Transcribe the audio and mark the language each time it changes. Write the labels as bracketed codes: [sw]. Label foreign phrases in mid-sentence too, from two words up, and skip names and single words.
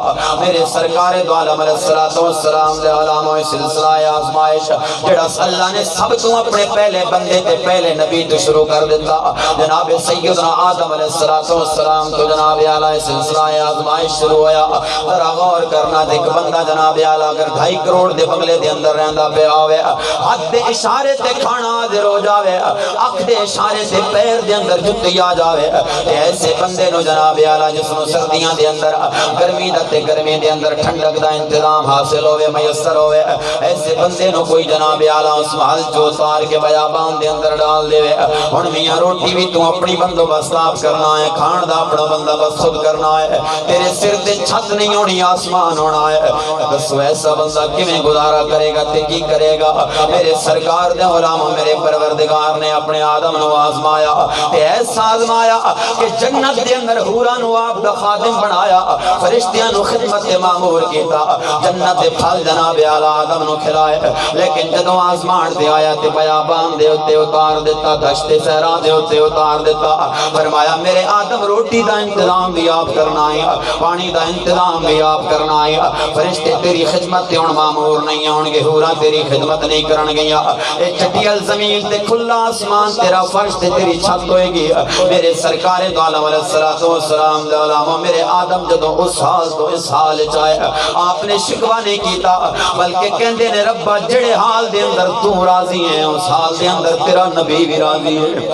[pa] میرے سرکار دو عالم علیہ السلام دے علامہ سلسلہ آزمائش جڑا اللہ نے سب تو اپنے پہلے بندے تے پہلے نبی تو شروع کر دیتا جناب سیدنا آدم علیہ السلام تو جناب اعلیٰ سلسلہ آزمائش شروع ہویا، ذرا غور کرنا دیکھ بندہ جناب اعلیٰ اگر 2.5 کروڑ دے بنگلے دے اندر رہندا پیا ہوئے، ہاتھ دے اشارے تے کھانا حاضر ہو جاوے، اکھ دے اشارے تے پیر دے اندر جُتی آ جاوے، ایسے بندے نو جناب اعلیٰ جس نو سردیاں دے اندر گرمی دے اندر ٹھنڈک دا انتظام حاصل ہوئے میسر ہوئے، ایسے بندے نو کوئی جناب اعلیٰ اس محل جو اتار کے بیابان دے اندر ڈال دے ہن میاں روٹی بھی تو اپنی بندوبست آپ کرنا ہے، کھان دا اپنا بندوبست خود کرنا ہے، تیرے سر تے چھت نہیں ہونی آسمان ہونا ہے، بس ایسا بندہ کیویں گزارا کرے گا تے کی کرے گا؟ میرے سرکار دے علامہ میرے پروردگار نے اپنے آدم نو آزمایا تے ایسا آزمایا کہ جنت دے اندر حوراں نو آپ دا خادم بنایا، فرشتیاں نو خدمت مامور کیتا، جنت دے پھل جناب اعلیٰ آدم نو کھلائے، لیکن جدوں آزمان تے آیا تے بیابان دے اتے اتار دیتا، دشت صحرا دے اتے اتار دیتا، فرمایا میرے آدم روٹی دا انتظام بھی آپ کرنا ہے، پانی دا انتظام بھی آپ کرنا ہے، فرشتے تیری خدمت تے ہن مامور نہیں ہون گے، حوراں تیری خدمت نہیں کرن گیاں، اے چٹیل زمین تے کھلا آسمان تیرا فرش تے تیری چھت ہوئے گی۔ میرے سرکار دو عالم علیہ السلام دے علامہ میرے آدم جدوں اس حال تو اس حال چاہے آپ نے شکوہ نہیں کیتا بلکہ کہندے نے ربا جڑے حال دے اندر تو راضی ہیں اس حال دے اندر تیرا نبی بھی راضی ہے۔